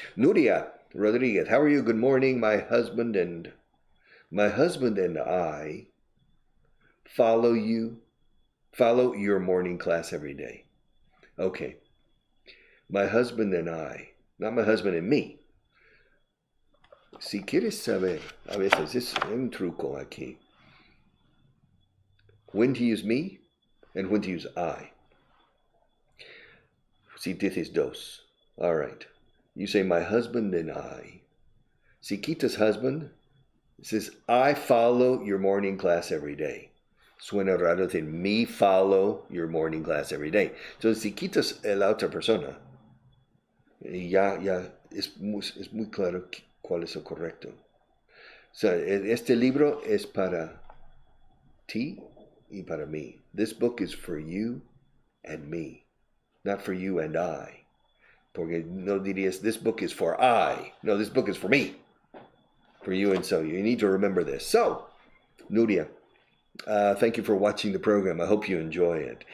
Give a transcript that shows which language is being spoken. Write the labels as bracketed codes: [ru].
[en] Nuria Rodriguez, how are you? Good morning. My husband and I follow your morning class every day. Okay. My husband and I, not my husband and me. [es] Si quieres saber, a veces es un truco aquí. [en] When to use me and when to use I. [es] Si dices dos. [en] All right. You say, my husband and I. [es] Si quitas [en] husband, it says, I follow your morning class every day. [es] Suena raro decir, [en] me follow your morning class every day. [es] So, si quitas la otra persona, ya es muy claro cuál es lo correcto. So, este libro es para ti y para mí. [en] This book is for you and me, not for you and I. [es] Porque no dirías, [en] this book is for I. No, this book is for me. For you and so. You need to remember this. So, Nuria, thank you for watching the program. I hope you enjoy it.